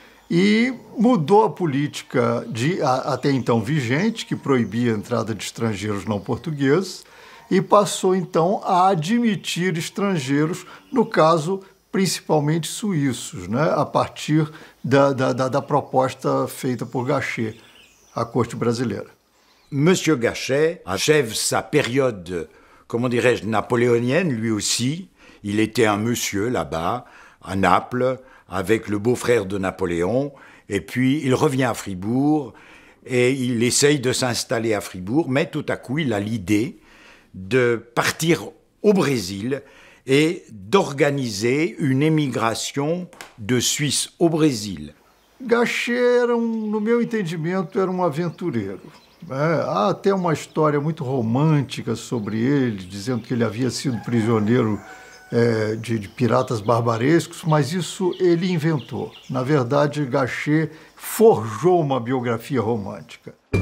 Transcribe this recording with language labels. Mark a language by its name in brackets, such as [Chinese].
[Portuguese] E mudou a política até então vigente, que proibia a entrada de estrangeiros não portugueses, e passou então a admitir estrangeiros, no caso, principalmente suíços, né, a partir da proposta feita por Gachet, à corte brasileira. [French] Monsieur Gachet achève sa période, comment dirais-je, napoléonienne, lui aussi. Il était un monsieur là-bas, à Naples, avec le beau-frère de Napoléon, et puis il revient à Fribourg, et il essaye de s'installer à Fribourg, mais tout à coup il a l'idée de partir au Brésil et d'organiser une émigration de Suisse au Brésil. [Portuguese] Gachet, no meu entendimento, era um aventureiro. Há até uma história muito romântica sobre ele, dizendo que ele havia sido prisioneiro de piratas barbarescos, mas isso ele inventou. Na verdade, Gachet forjou uma biografia romântica.